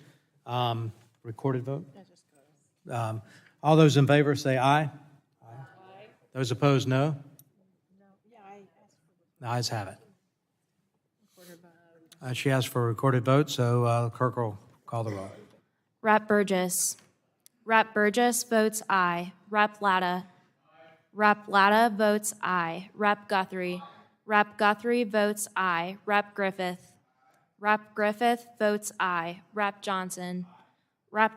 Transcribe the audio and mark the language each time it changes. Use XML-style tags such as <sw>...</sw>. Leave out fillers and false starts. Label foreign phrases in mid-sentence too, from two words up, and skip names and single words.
<en>Recorded vote? All those in favor say aye. Aye. Those opposed, no. The ayes have it. She asked for a recorded vote, so the clerk will call the roll. Rep. Burgess. Rep. Burgess votes aye. Rep. Latta. Rep. Latta votes aye. Rep. Guthrie. Rep. Guthrie votes aye. Rep. Griffith. Rep. Griffith votes aye. Rep. Johnson. Rep.</en>